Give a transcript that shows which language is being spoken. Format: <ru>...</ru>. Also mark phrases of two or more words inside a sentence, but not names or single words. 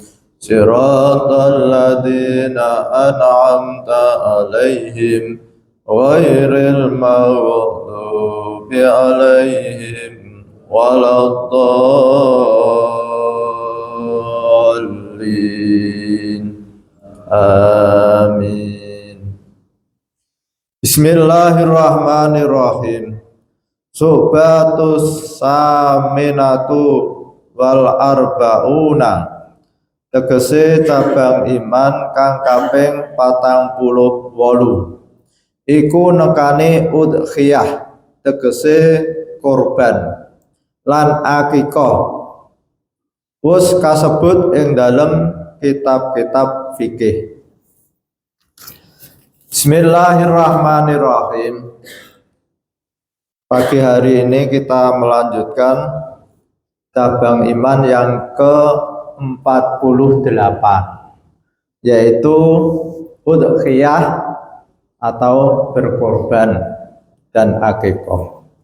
<ar>صراط الذين أنعمت عليهم غير المغضوب عليهم ولا الضالين. Amin. Bismillahirrahmanirrahim. الشعبة الثامنة والأربعون.</ar> <jv>Tegese cabang iman kang kaping 48. Iku nekane udhiyah, tegese korban lan akikah. Wus kasebut ing dalem kitab-kitab fikih.</jv> <ar>Bismillahirrahmanirrahim.</ar> <id>Pagi hari ini kita melanjutkan cabang iman yang ke-48, yaitu udhiyah atau berkorban dan akikah.</id>